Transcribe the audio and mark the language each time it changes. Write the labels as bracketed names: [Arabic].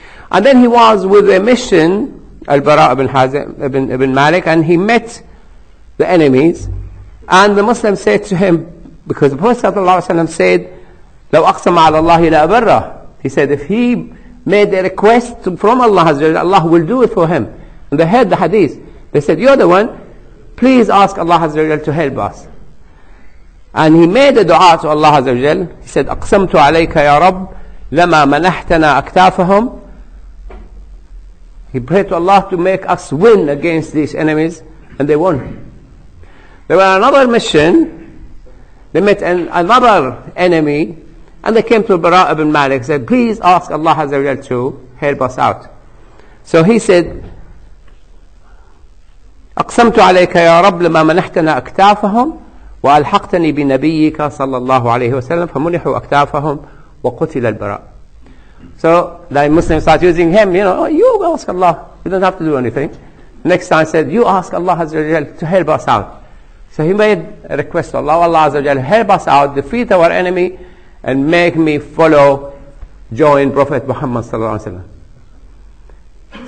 [English] And then he was with a mission, Al-Bara ibn Malik, and he met the enemies, and the Muslims said to him, because the Prophet ﷺ said, [Arabic] لو أقسم على الله لأبره. [English] He said if he made a request from Allah, Allah will do it for him. And they heard the hadith. They said, you're the one, please ask Allah to help us. And he made a dua to Allah Azza wa Jal. He said, [Arabic] أقسمت عليك يا رب لما منحتنا أكتافهم. [English] He prayed to Allah to make us win against these enemies, and they won. There were another mission. They met another enemy, and they came to Bara ibn Malik and said, please ask Allah Azza wa Jal to help us out. [Arabic] So he said, أقسمت عليك يا رب لما منحتنا أكتافهم وألحقتني بنبيك صلى الله عليه وسلم فمنحوا أكتافهم وقتل البراء. [English] So the Muslims start using him, you ask Allah, you don't have to do anything. Next time said, you ask Allah Azza wa Jal to help us out. So he made a request to Allah, Allah Azza wa Jal, help us out, defeat our enemy, and make me join Prophet Muhammad sallallahu alaihi wasallam.